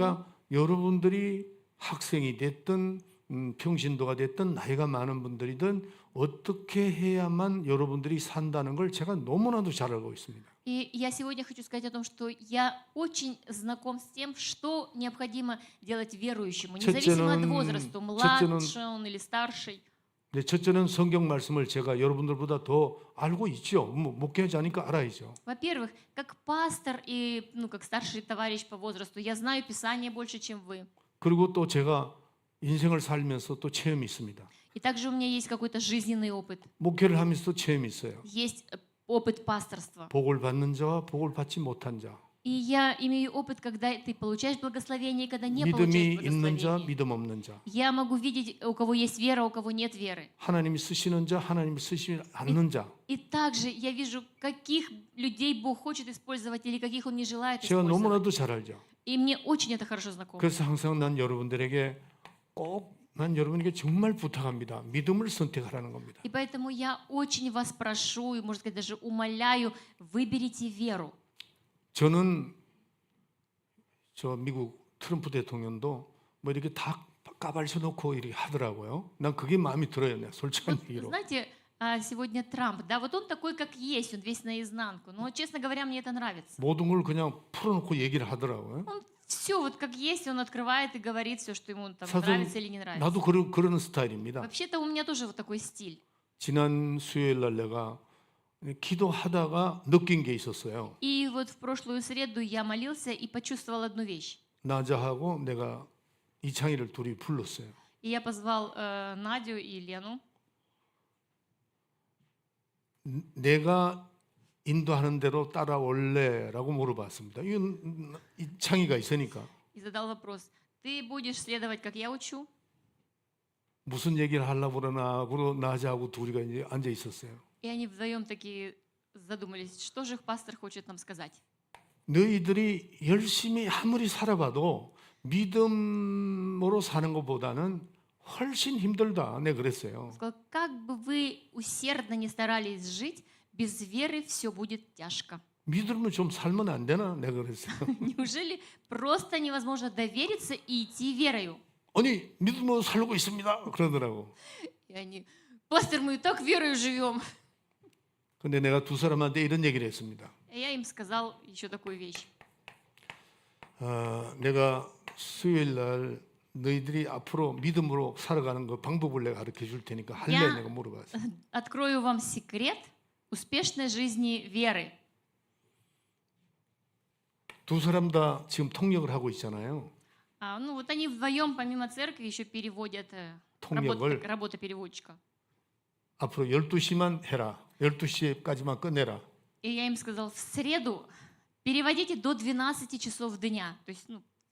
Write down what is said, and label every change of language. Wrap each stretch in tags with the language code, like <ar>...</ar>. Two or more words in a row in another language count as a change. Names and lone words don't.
<ko>그러니까 여러분들이 학생이 됐든 평신도가 됐든 나이가 많은 분들이든 어떻게 해야만 여러분들이 산다는 걸 제가 너무나도 잘 알고 있습니다.</ko> <ru>И я сегодня хочу сказать о том, что я очень знаком с тем, что необходимо делать верующему, независимо от возраста, младший он или старший.</ru> <ko>네, 첫째는 성경 말씀을 제가 여러분들보다 더 알고 있죠. 목회자니까 알아야죠.</ko> <ru>Во-первых, как пастор и как старший товарищ по возрасту, я знаю Писание больше, чем вы.</ru> <ko>그리고 또 제가 인생을 살면서 또 체험이 있습니다.</ko> <ru>И также у меня есть какой-то жизненный опыт.</ru> <ko>목회를 하면서도 체험이 있어요.</ko> <ru>Есть опыт пасторства.</ru> <ko>복을 받는 자와 복을 받지 못한 자.</ko> <ru>И я имею опыт, когда ты получаешь благословение, и когда не</ru> <ko>믿음이</ko> <ru>получаешь</ru> <ko>있는 자,</ko> <ru>благословение.</ru> <ko>믿음 없는 자.</ko> <ru>Я могу видеть, у кого есть вера, у кого нет веры.</ru> <ko>하나님이 쓰시는 자, 하나님이 쓰시지 않는 자.</ko> <ru>И также я вижу, каких людей Бог хочет использовать или каких Он не желает</ru> <ko>제가</ko> <ru>использовать.</ru> <ko>너무나도 잘 알죠.</ko> <ru>И мне очень это хорошо знакомо.</ru> <ko>그래서 항상 난 여러분들에게 난 여러분에게 정말 부탁합니다. 믿음을 선택하라는 겁니다.</ko> <ru>И поэтому я очень вас прошу, и, можно сказать, даже умоляю, выберите веру.</ru> <ko>저는 저 미국 트럼프 대통령도 뭐 이렇게 다 까발쳐 놓고 이렇게 하더라고요. 난 그게 마음이 들어요. 내가 솔직한</ko> <ru>Вот,</ru> <ko>얘기로.</ko> <ru>знаете, сегодня Трамп, да, вот он такой, как есть, он весь наизнанку. Но, честно говоря, мне это нравится.</ru> <ko>모든 걸 그냥 풀어놓고 얘기를 하더라고요.</ko> <ru>Он все вот как есть, он открывает и говорит все, что ему там</ru> <ko>사실</ko> <ru>нравится или не нравится.</ru> <ko>나도 그러는 스타일입니다.</ko> <ru>Вообще-то у меня тоже вот такой стиль.</ru> <ko>지난 수요일 날 내가 기도하다가 느낀 게 있었어요.</ko> <ru>И вот в прошлую среду я молился и почувствовал одну вещь.</ru> <ko>나자하고 내가 이창희를 둘이 불렀어요.</ko> <ru>И я позвал Надю и Лену.</ru> <ko>내가 인도하는 대로 따라올래라고 물어봤습니다. 이건 이창희가 있으니까</ko> <ru>И задал вопрос. Ты будешь следовать, как я учу?</ru> <ko>무슨 얘기를 하려고 그러나 그러고 나자하고 둘이가 이제 앉아 있었어요.</ko> <ru>И они вдвоем такие задумались, что же их пастор хочет нам сказать.</ru> <ko>너희들이 열심히 아무리 살아봐도 믿음으로 사는 것보다는 훨씬 힘들다. 내가 그랬어요.</ko> <ru>Он сказал, как бы вы усердно не старались жить, без веры все будет тяжко.</ru> <ko>믿음으로 좀 살면 안 되나? 내가 그랬어요.</ko> <ru>Неужели просто невозможно довериться и идти верою?</ru> <ko>아니 믿음으로 살고 있습니다. 그러더라고.</ko> <ru>И они, пастор, мы и так верою живем.</ru> <ko>근데 내가 두 사람한테 이런 얘기를 했습니다.</ko> <ru>И я им сказал еще такую вещь.</ru> <ko>내가 수요일 날 너희들이 앞으로 믿음으로 살아가는 그 방법을 내가 가르쳐 줄 테니까 할래? 야. 내가 물어봤어요.</ko> <ru>Открою вам секрет успешной жизни веры.</ru> <ko>두 사람 다 지금 통역을 하고 있잖아요.</ko> <ru>Вот они вдвоем, помимо церкви, еще переводят</ru> <ko>통역을</ko> <ru>работа переводчика.</ru> <ko>앞으로 12시만 해라. 12시까지만 끝내라.</ko> <ru>И я им сказал, в среду переводите до 12 часов дня, то есть</ru>